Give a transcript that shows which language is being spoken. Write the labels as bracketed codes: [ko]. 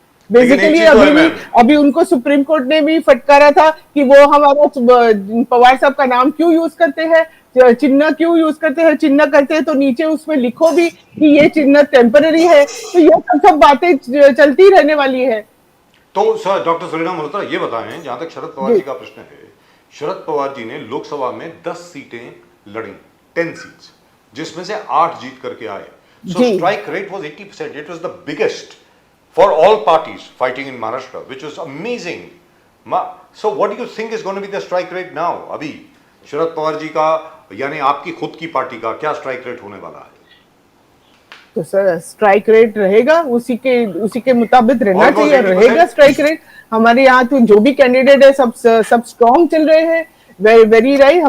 [hi] Basically अभी उनको supreme court ने भी फटकारा था कि वो हमारा पवार साहब का नाम क्यों यूज करते हैं, चिन्ह क्यों यूज करते हैं, चिन्ह करते हैं तो नीचे उसमें लिखो भी कि ये चिन्ह टेम्पररी है। तो ये सब बातें चलती रहने वाली है। तो सर डॉक्टर सुरेना मल्होत्रा ये बताएं, जहां तक शरद पवार जी का प्रश्न है, शरद पवार जी ने लोकसभा में 10 सीटें लड़ी, 10 सीट्स, जिसमें से 8 जीत करके आए। [en] So strike rate was 80%. It was the biggest for all parties fighting in Maharashtra, which was amazing. So what do you think is going to be the strike rate now? [hi] अभी शरद पवार जी का यानी आपकी खुद की पार्टी का क्या स्ट्राइक रेट होने वाला है? तो सर स्ट्राइक रेट रहेगा उसी के मुताबिक रहना चाहिए, रहेगा स्ट्राइक रेट। हमारे यहाँ तो जो भी कैंडिडेट है सब स्ट्रॉन्ग चल रहे हैं, [en] Very right.